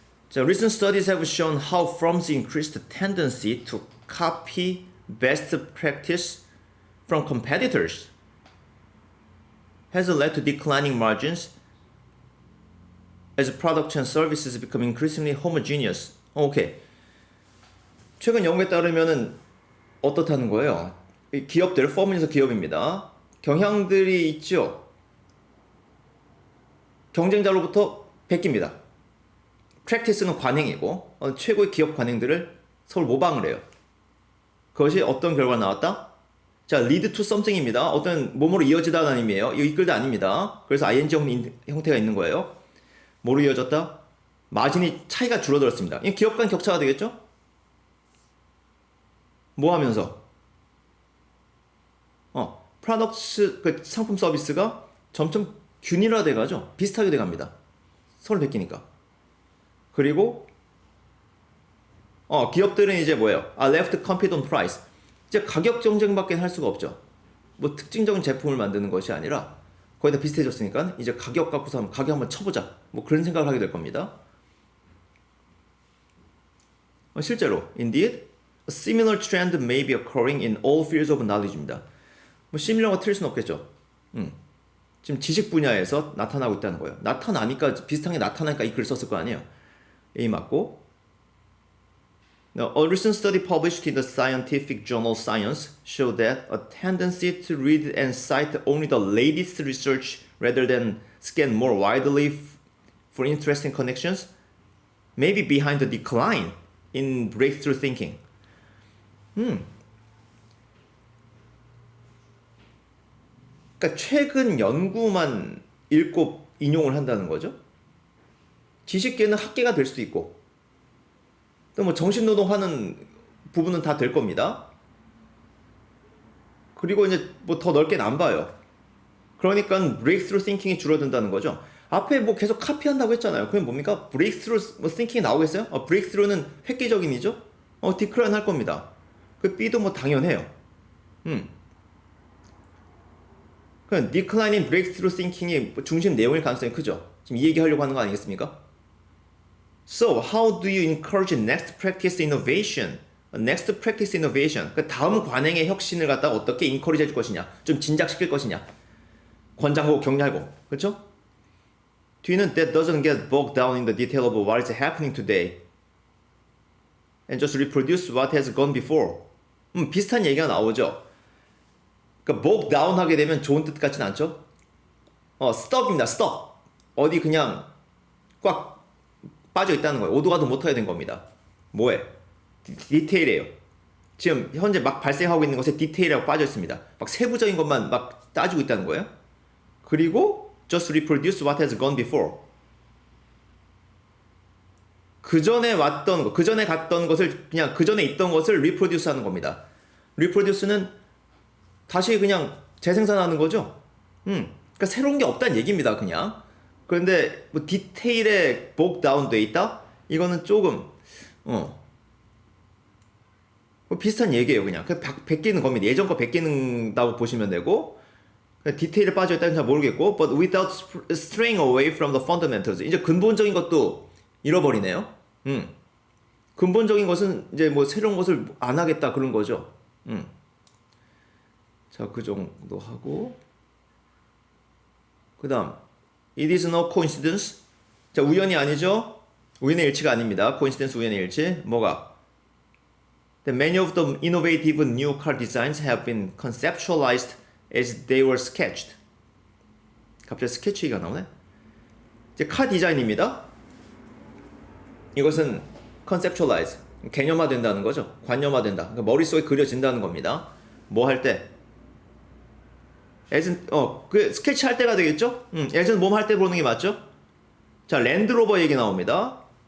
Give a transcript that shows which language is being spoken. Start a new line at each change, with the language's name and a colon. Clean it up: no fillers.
English: 자, recent studies have shown how firms increased tendency to copy best practice from competitors has led to declining margins as products and services become increasingly homogeneous.
Korean: 오케이. 최근 연구에 따르면은 어떻다는 거예요? 이 기업들, 펌에서 기업입니다. 경향들이 있죠. 경쟁자로부터 베낍니다. practice는 관행이고 최고의 기업 관행들을 서로 모방을 해요. 그것이 어떤 결과가 나왔다? 자,
English: lead to something
Korean: 입니다. 어떤 몸으로 이어지다는 의미예요. 이거 이끌다 아닙니다. 그래서 ing 형태가 있는 거예요. 뭐로 이어졌다? 마진이 차이가 줄어들었습니다. 이 기업 간 격차가 되겠죠? 뭐 하면서? 프로덕트, 그 상품 서비스가 점점 균일화돼 가죠. 비슷하게 돼 갑니다. 서로 베끼니까. 그리고 기업들은 이제 뭐예요?
English: left compete on price.
Korean: 이제 가격 경쟁밖에 할 수가 없죠. 뭐 특징적인 제품을 만드는 것이 아니라 거의 다 비슷해졌으니까 이제 가격 갖고서 한번 가격 한번 쳐보자. 뭐 그런 생각을 하게 될 겁니다. 실제로
English: indeed a similar trend may be occurring in all fields of knowledge입니다.
Korean: 뭐 시밀러가 틀릴 수는 없겠죠. 지금 지식 분야에서 나타나고 있다는 거예요. 나타나니까 비슷한 게 나타나니까 이 글을 썼을 거 아니에요. A 맞고.
English: Now, a recent study published in the scientific journal Science showed that a tendency to read and cite only the latest research rather than scan more widely for interesting connections may be behind the decline in breakthrough thinking.
Korean: 그러니까 최근 연구만 읽고 인용을 한다는 거죠. 지식계는 학계가 될 수도 있고, 또 뭐 정신노동하는 부분은 다 될 겁니다. 그리고 이제 뭐 더 넓게는 안 봐요. 그러니까 breakthrough thinking이 줄어든다는 거죠. 앞에 뭐 계속 카피한다고 했잖아요. 그럼 뭡니까? breakthrough 뭐 thinking이 나오겠어요? breakthrough는 획기적인이죠. decline 할 겁니다. 그 B도 뭐 당연해요. 그럼
English: declining breakthrough thinking
Korean: 이 중심 내용일 가능성이 크죠. 지금 이 얘기 하려고 하는 거 아니겠습니까?
English: So, how do you encourage next practice innovation? next practice innovation.
Korean: 그 다음 관행의 혁신을 갖다가 어떻게 encourage 해줄 것이냐, 좀 진작시킬 것이냐, 권장하고 격려하고, 그렇죠?
English: 뒤는 that doesn't get bogged down in the detail of what is happening today and just reproduce what has gone before.
Korean: 비슷한 얘기가 나오죠. 그러니까 bogged down 하게 되면 좋은 뜻 같진 않죠? stuck입니다. stuck. 어디 그냥 꽉 빠져 있다는 거예요. 오도 가도 못하게 된 겁니다. 뭐에? 디테일이에요. 지금 현재 막 발생하고 있는 것에 디테일하고 빠져 있습니다. 막 세부적인 것만 막 따지고 있다는 거예요. 그리고
English: just reproduce what has gone before.
Korean: 그 전에 왔던 거, 그 전에 갔던 것을 그냥 그 전에 있던 것을 reproduce 하는 겁니다. reproduce는 다시 그냥 재생산하는 거죠. 그러니까 새로운 게 없다는 얘기입니다. 그냥. 그런데 뭐 디테일에 bogged down 돼 있다? 이거는 조금 뭐 비슷한 얘기예요. 그냥 베끼는 겁니다. 예전 거 베끼는다고 보시면 되고, 디테일에 빠져 있다는 잘 모르겠고,
English: but without straying away from the fundamentals.
Korean: 이제 근본적인 것도 잃어버리네요. 근본적인 것은 이제 뭐 새로운 것을 안 하겠다 그런 거죠. 자, 그 정도 하고, 그 다음
English: It is no coincidence.
Korean: 자, 우연이 아니죠. 우연의 일치가 아닙니다. coincidence 우연의 일치. 뭐가?
English: That many of the innovative new car designs have been conceptualized as they were sketched.
Korean: 갑자기 스케치가 나오네. 이제 카 디자인입니다. 이것은 conceptualize, 개념화된다는 거죠. 관념화된다. 그러니까 머릿속에 그려진다는 겁니다. 뭐 할 때? 그 스케치 할 때가 되겠죠? 예전 몸 할 때 보는 게 맞죠? 자, 랜드로버 얘기 나옵니다.